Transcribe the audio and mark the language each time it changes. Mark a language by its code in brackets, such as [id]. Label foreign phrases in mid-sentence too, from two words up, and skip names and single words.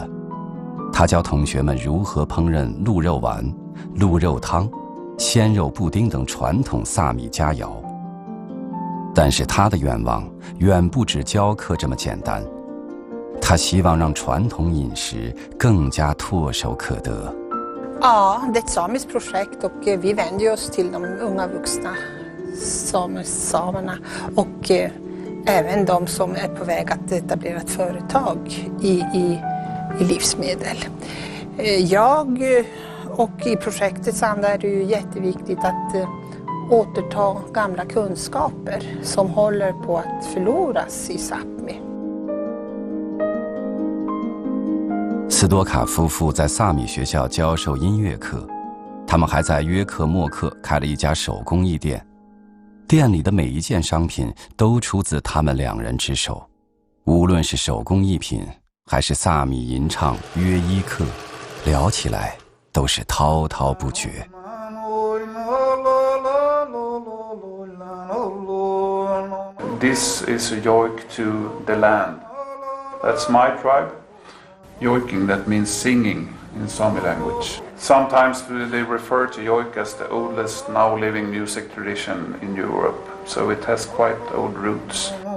[zh] 他教同学们如何烹饪鹿肉丸、鹿肉汤、鲜肉布丁等传统萨米佳肴。但是他的愿望远不止教课这么简单，他希望让传统饮食更加唾手可得。 [sv] Ja, det är ett samiskt projekt och vi vänder oss till de unga vuxna samerna och även de som är på väg att etablera ett företag i livsmedel. Jag och i projektets anda är det ju jätteviktigt att återta gamla kunskaper som håller på att förloras i Sápmi. [zh] 斯多卡夫妇在萨米学校教授音乐课，他们还在约克莫克开了一家手工艺店，店里的每一件商品都出自他们2人之手，无论是手工艺品还是萨米吟唱约伊克，聊起来都是滔滔不绝。 [en] This is a yoik to the land. That's my tribe. Yoiking, that means singing in Sami language. Sometimes they refer to yoik as the oldest now living music tradition in Europe, so it has quite old roots.